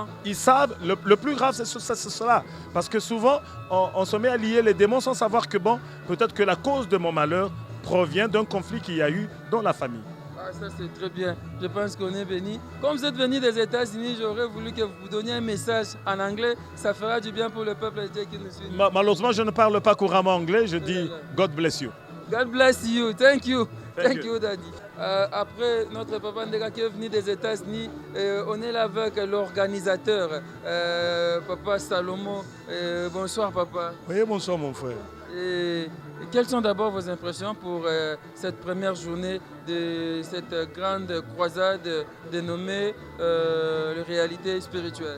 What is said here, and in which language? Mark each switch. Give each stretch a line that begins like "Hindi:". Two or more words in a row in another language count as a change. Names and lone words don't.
French: Ils savent, le plus grave c'est cela. Parce que souvent on se met à lier les démons sans savoir que bon, peut-être que la cause de mon malheur provient d'un conflit qu'il y a eu dans la famille. Ah, ça c'est très bien, je pense qu'on est béni. Comme vous êtes venu des États-Unis, j'aurais voulu que vous donniez un message en anglais, ça fera du bien pour le peuple de Dieu qui nous suit. Malheureusement, je ne parle pas couramment anglais, je dis
English: God bless you. God bless you, thank you, Daddy.
French: Après notre papa Ndeka qui est venu des États-Unis, on est là avec l'organisateur, Papa Salomon. Bonsoir papa. Oui, bonsoir mon frère. Et quelles sont d'abord vos impressions pour cette première journée de cette grande croisade dénommée réalité spirituelle?